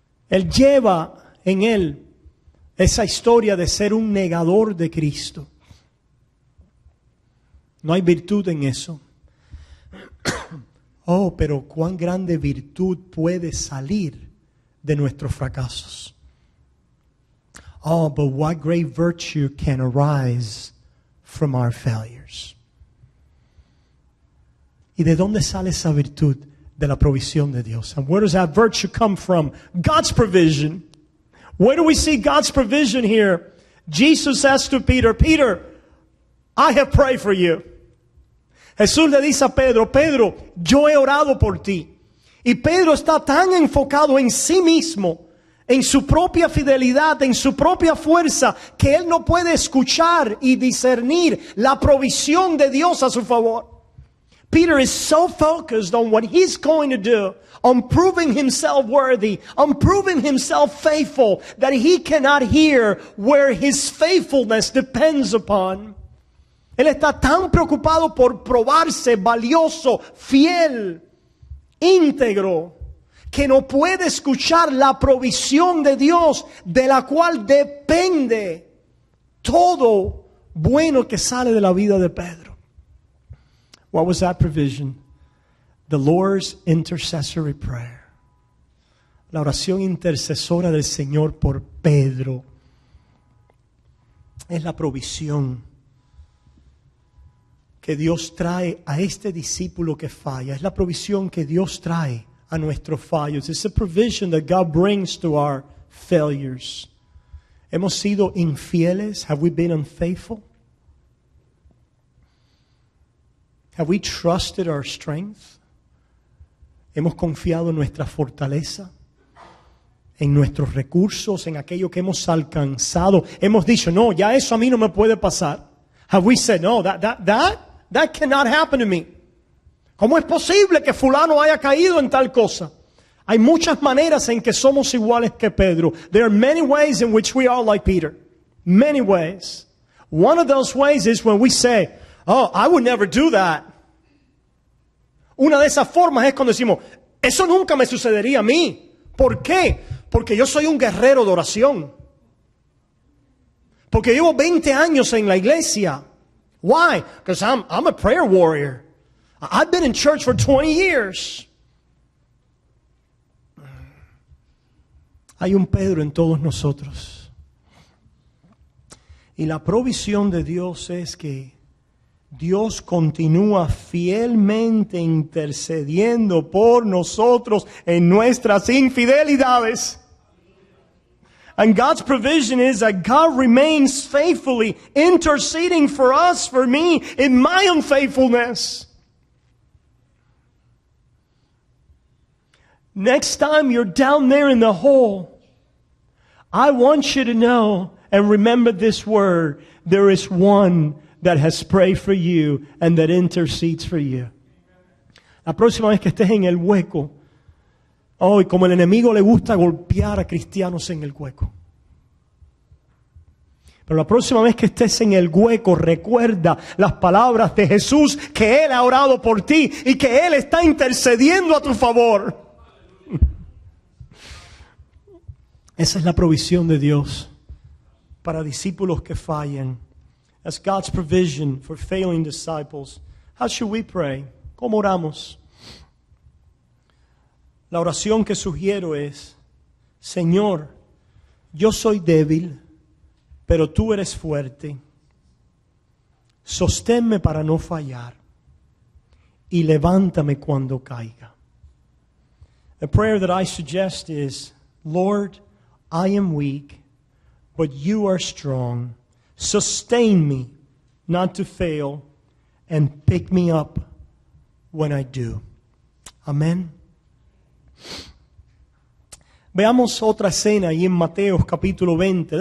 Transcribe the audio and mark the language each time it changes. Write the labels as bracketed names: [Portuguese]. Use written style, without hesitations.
[Spanish] Él lleva en él esa historia de ser un negador de Cristo. No hay virtud en eso. Oh, pero cuán grande virtud puede salir de nuestros fracasos. [English] Oh, but what great virtue can arise from our failures. [Spanish] ¿Y de dónde sale esa virtud? De la provisión de Dios. [English] And where does that virtue come from? God's provision. Where do we see God's provision here? Jesus says to Peter, Peter, I have prayed for you. [Spanish] Jesús le dice a Pedro, Pedro, yo he orado por ti. Y Pedro está tan enfocado en sí mismo, en su propia fidelidad, en su propia fuerza, que él no puede escuchar y discernir la provisión de Dios a su favor. [English] Peter is so focused on what he's going to do, on proving himself worthy, on proving himself faithful, that he cannot hear where his faithfulness depends upon. [Spanish] Él está tan preocupado por probarse valioso, fiel, íntegro, que no puede escuchar la provisión de Dios, de la cual depende todo bueno que sale de la vida de Pedro. [English] What was that provision? The Lord's intercessory prayer. [Spanish] La oración intercesora del Señor por Pedro. Es la provisión que Dios trae a este discípulo que falla. Es la provisión que Dios trae a nuestros fallos. [English] It's a provision that God brings to our failures. [Spanish] ¿Hemos sido infieles? [English] Have we been unfaithful? Have we trusted our strength? [Spanish] ¿Hemos confiado en nuestra fortaleza? ¿En nuestros recursos? ¿En aquello que hemos alcanzado? Hemos dicho, no, ya eso a mí no me puede pasar. [English] Have we said, no, that cannot happen to me? [Spanish] ¿Cómo es posible que fulano haya caído en tal cosa? Hay muchas maneras en que somos iguales que Pedro. [English] There are many ways in which we are like Peter. Many ways. One of those ways is when we say, oh, I would never do that. [Spanish] Una de esas formas es cuando decimos, eso nunca me sucedería a mí. ¿Por qué? Porque yo soy un guerrero de oración. Porque llevo 20 años en la iglesia. [English] Why? Because I'm a prayer warrior. I've been in church for 20 years. [Spanish] Hay un Pedro en todos nosotros. Y la provisión de Dios es que Dios continúa fielmente intercediendo por nosotros en nuestras infidelidades. [English] And God's provision is that God remains faithfully interceding for us, for me, in my unfaithfulness. Next time you're down there in the hole, I want you to know and remember this word. There is one that has prayed for you and that intercedes for you. [Spanish] La próxima vez que estés en el hueco, y como el enemigo le gusta golpear a cristianos en el hueco. Pero la próxima vez que estés en el hueco, recuerda las palabras de Jesús, que Él ha orado por ti y que Él está intercediendo a tu favor. Esa es la provisión de Dios para discípulos que fallan. [English] That's God's provision for failing disciples. How should we pray? [Spanish] ¿Cómo oramos? La oración que sugiero es, Señor, yo soy débil, pero tú eres fuerte. Sosténme para no fallar y levántame cuando caiga. [English] The prayer that I suggest is, Lord, I am weak, but you are strong. Sustain me not to fail and pick me up when I do. [Spanish] Amén. Veamos otra escena ahí en Mateo capítulo 20.